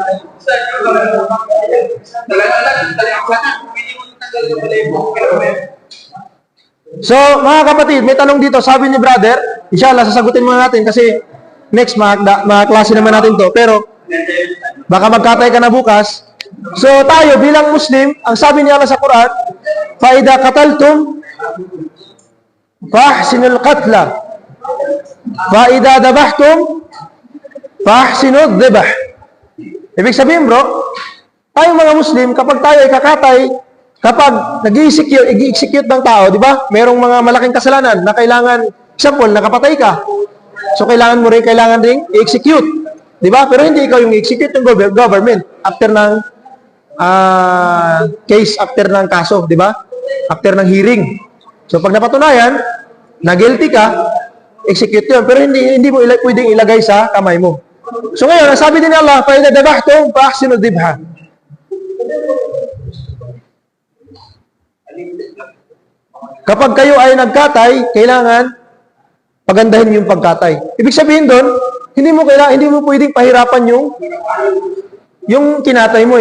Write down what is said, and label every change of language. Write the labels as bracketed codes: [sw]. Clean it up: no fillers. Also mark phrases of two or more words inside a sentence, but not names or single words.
[tl] So, mga kapatid, may tanong dito. Sabi ni brother, inshallah, sasagutin muna natin kasi next, mga klase naman natin to. Pero, baka magkatay ka na bukas, So tayo bilang Muslim, ang sabi niya Allah sa Quran, [ar] فَإِذَا قَتَلْتُمْ فَأَحْسِنُوا الْقَتْلَ فَإِذَا ذَبَحْتُمْ فَأَحْسِنُوا الذِّبْحَ. [tl] Ibig sabihin bro, tayong mga Muslim, kapag tayo ay kakatay, kapag nag-i-execute ng tao, di ba? Merong mga malaking kasalanan na kailangan, example, nakapatay ka. So kailangan ring i-execute. Di ba? Pero hindi ikaw yung i-execute ng government after ng case, after ng kaso, di ba? After ng hearing. So pag napatunayan, na guilty ka, execute yun. Pero hindi mo pwedeng ilagay sa kamay mo. So ngayon, ang sabi din ni Allah, [ar] فَإِذَا دَبَحْتُمْ فَأَحْسِنُوا الذِّبْحَ. [tl] Kapag kayo ay nagkatay, kailangan pagandahin yung pagkatay. Ibig sabihin doon, hindi mo pwedeng pahirapan yung kinatay mo.